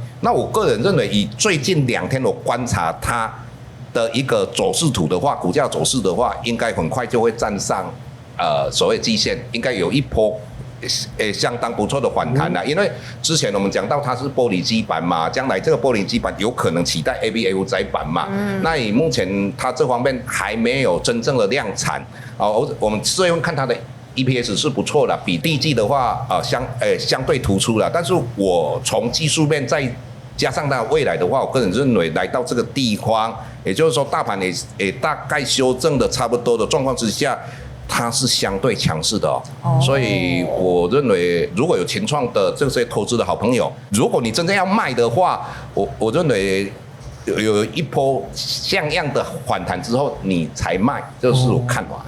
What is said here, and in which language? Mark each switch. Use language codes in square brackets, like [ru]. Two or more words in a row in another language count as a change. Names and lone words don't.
[zh] 那我個人認為，以最近2天我觀察它的一個走勢圖的話，股價走勢的話，應該很快就會站上所謂季線，應該有一波相當不錯的反彈啦，因為之前我們講到它是玻璃基板嘛，將來這個玻璃基板有可能取代 ABF 載板嘛。那以目前它這方面還沒有真正的量產，我們雖然看它的 EPS 是不錯的，比第一季的話相對突出了，但是我從技術面再加上它未來的話，我個人認為來到這個地方，也就是說大盤也大概修正的差不多的狀況之下，它是相對強勢的所以我認為如果有群創的這些投資的好朋友，如果你真正要賣的話，我認為有一波像樣的反彈之後你才賣，這是我看法。